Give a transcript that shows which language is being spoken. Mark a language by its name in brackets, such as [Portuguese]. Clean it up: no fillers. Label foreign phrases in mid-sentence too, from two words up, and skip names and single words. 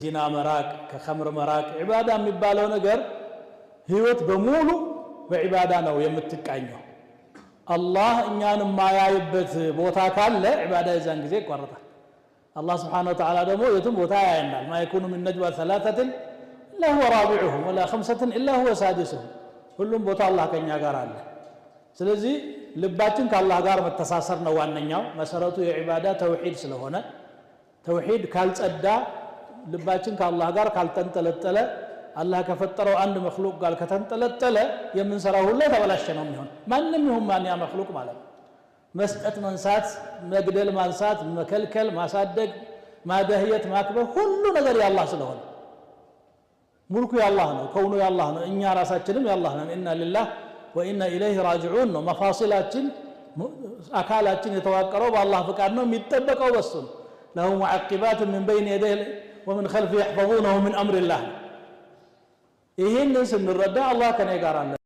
[Amharic] ዚና መራቅ ከኸምር መራቅ ዒባዳ የሚባለው ነገር ህይወት በሙሉ በዒባዳ ነው የምትቃኘው። አላህ እኛን ማያይበት ቦታ ካለ ዒባዳ የዛን ጊዜ ይቋረጣል። አላህ [Arabic] سبحانه وتعالى [Amharic] ደግሞ የትም ቦታ ያየናል። [Arabic] ما يكون من نجوى ثلاثة إلا هو رابعهم ولا خمسة إلا هو سادسهم [Amharic] ሁሉም ቦታ አላህ ከኛ ጋር አለ። ስለዚህ ልባችን ከአላህ ጋር መተሳሰር ነው ዋነኛው መሰረቱ የዒባዳ ተውሂድ ስለሆነ ተውሂድ ካልጸዳ ልባችን ከአላህ ጋር ካልተንጠለጠለ አላህ ከፈጠረው አንድ መخلوቅ ጋር ከተንጠለጠለ የምንሰራው ሁሉ ተበላሸ ነው የሚሆን። ማንንም ይሁን ማን ያ መخلوቅ ማለት ነው። መስጠት መንሳት መግደል ማንሳት መከልከል ማሳደግ ማደህየት ማክበር ሁሉ ነገር ያላህ ስለሆነ ሙልኩ ያላህ ነው ከውኑ ያላህ ነው እኛ ራሳችንም ያላህ ነን። [Arabic] إنا لله وإنا إليه راجعون [Amharic] ነው። መፋሲላችን አካላችን የተዋቀረው በአላህ ፍቃድ ነው የሚጠበቀው በሱ ነው። [Arabic] له معقبات من بين يديه ومن خلفه يحفظونه من أمر الله. [Amharic] ይሄን ስንረዳ አላህ ከኔ ጋር አለ